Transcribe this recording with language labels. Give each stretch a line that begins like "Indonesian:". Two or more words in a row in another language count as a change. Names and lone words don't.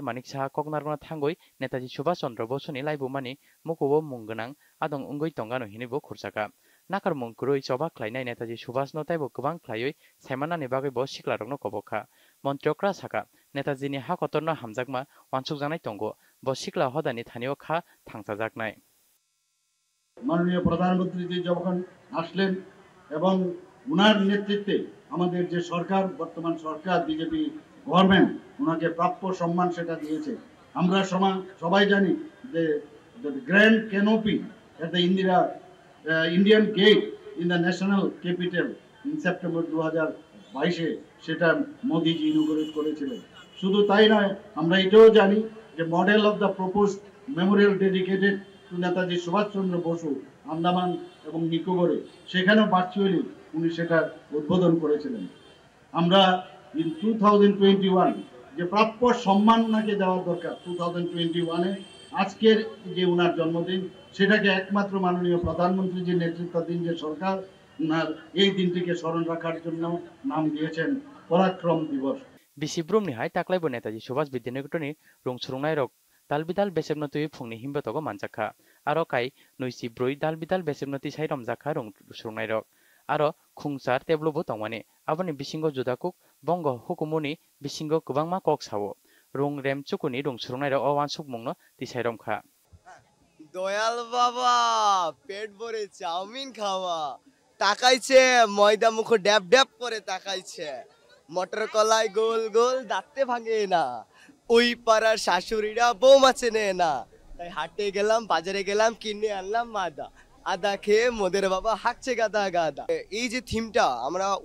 Kok Borok: Manik Saha koknargona thangoi Netaji Subhash Chandra Bosuni laibumani mukubo mungganang adong ungoi tongano hinibo khurchaka nakar mungkurui choba khlainai Netaji Subhash no taibo kubang khlaioi saimanani bagoi bo siklarokno kobokha montrokra saka Netaji ni hakotorno hamjakma wansukjanai tongo bo sikla hodani thanio kha thangsajaknai
Bangla: মাননীয় প্রধানমন্ত্রী যখন আসলেন এবং উনার নেতৃত্বে আমাদের যে সরকার বর্তমান সরকার বিজেপি গভর্নমেন্ট উনাকে প্রাপ্য সম্মান সেটা দিয়েছে আমরা সবাই জানি যে
English: the grand canopy at the Indian gate in the national capital in September 2022
Bangla: সেটা মোদিজি ইনঅগুরেট করেছিলেন শুধু তাই নয় আমরা এটাও জানি যে
English: model of the proposed memorial dedicated to
Bangla: নেতাজি সুভাষচন্দ্র বসু আন্দামান এবং নিকোবরে সেখানেও ভার্চুয়ালি উনি সেটা উদ্বোধন করেছিলেন আমরা ইন 2021 যে প্রাপ্য সম্মান ওনাকে দেওয়ার দরকার 2021 আজকের যে ওনার জন্মদিন সেটাকে একমাত্র মাননীয় প্রধানমন্ত্রীজির নেতৃত্বাধীন যে সরকার ওনার এই দিনটিকে স্মরণ রাখার জন্য নাম দিয়েছেন পরাক্রম দিবস
Kok Borok: Bisibrumni hai taklaibo Netaji Subhash Vidyaniketoni rung surungnai rok dalbidal besebnotui phungni himbotogo manjakha aro kai noisi broi dalbidal besebnoti sai romjakha rung surungnai rok aro khungsar teblobo tongmani aboni bisingo judakuk bongo hukumuni bisingo kubangma kok sawo rung remchukuni rung surungnai rok awansuk mungno tisai romkha
Bangla: দয়াল বাবা পেট ভরে চাউমিন খাওয়া তাকাইছে ময়দা মুখ ড্যাব ড্যাব করে তাকাইছে মটর কলাই গোল গোল দাঁতে ভাঙে না ওই পাড়ার শাশুড়িরা বৌমা চেনে না তাই হাটে গেলাম বাজারে গেলাম কিনে আনলাম মাদা আদা খেয়ে মোদের বাবা হাঁকছে গাদা গাদা এই যে থিমটা আমরা